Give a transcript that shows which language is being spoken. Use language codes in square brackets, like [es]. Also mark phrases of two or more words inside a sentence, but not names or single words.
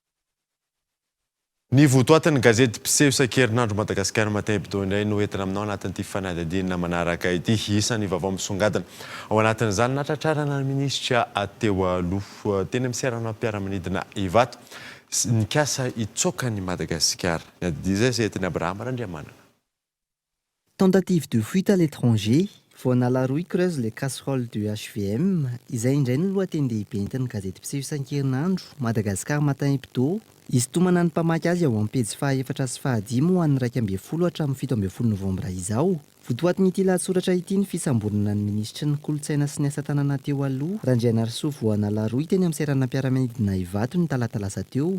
[mg] Ny votoatin'ny gazety mpiseho isan-kerinandro Madagasikara matin hebdo indray no entina aminao anatin'ity fanadinana manaraka ity isan'ny vaovao misongadina ao anatin'izany natratrarana ny minisitra teo aloha teny amin'ny serana mpiara-manidina Ivato nikasa itsoaka ny Madagasikara. Ny adidi izay entin'ny Abrahama Randriamanana. [fr] Tentative de fuite à l'étranger. Voana la roue creuse les casseroles du HVM. [mg] Izay indray no lohaten-dehibe entin'ny gazety mpiseho isan-kerinandro Madagascar Matin Hebdo. Izy tomana ny mpamaky azy ao amin'ny pejy 4 sy 5 ho an'ny 12 hatramin'ny 17 Novembre izao. Votoatin'ity lahatsoratra ity ny fisambonana ny minisitry ny kolontsaina sy ny asa tanana teo aloha Randrianarso Voana Laroy teny amin'ny sairana mpiara-mianidina Ivato ny talata lasa teo.